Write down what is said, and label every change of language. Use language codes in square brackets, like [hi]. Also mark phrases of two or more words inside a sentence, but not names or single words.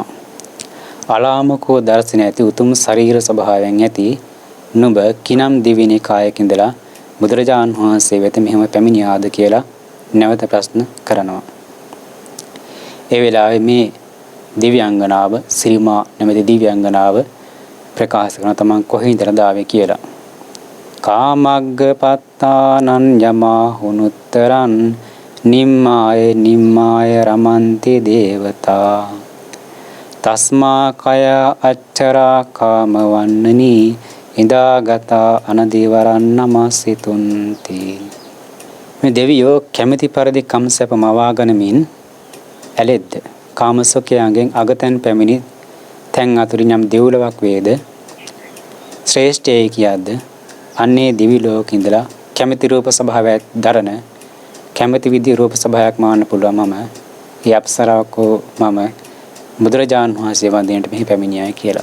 [si] අලාමකෝ දර්ශන ඇති උතුම් ශරීර ස්වභාවයෙන් ඇති නුඹ කිනම් දිවිනේ කායක ඉඳලා බුදුරජාණන් වහන්සේ වෙත මෙහෙම පැමිණියාද කියලා නැවත ප්‍රශ්න කරනවා. ඒ වෙලාවේ මේ දිව්‍යාංගනාව සිරිමා නැමැති දිව්‍යාංගනාව ප්‍රකාශ කරන තමන් කොහේඳද ආවේ කියලා. [pi] කාමග්ගපත්තානං යමා හුනුත්තරං නිම්මාය රමන්ති දේවතා තස්මා කය අච්චරා කාම වන්නනී ඉදාගතා අනදීවරන් නමසිතුන්ති. [si] මේ දෙවියෝ කැමැති පරිදි කම්සප මවාගනමින් ඇලෙද්ද කාමසුඛයන්ගෙන් අගතෙන් පැමිණි තැන් අතුරින් යම් දෙව්ලොවක් වේද ශ්‍රේෂ්ඨයි කියද්ද අන්නේ දිවි ලෝකෙ ඉඳලා කැමැති රූප ස්වභාවයක් දරන කැමැති විදිහේ රූප ස්වභාවයක් මාන්න පුළුවන් මම ඒ අප්සරාවකෝ මම බුදුරජාණන් වහන්සේ වන්දනයට මෙහි පැමිණියයි කියලා.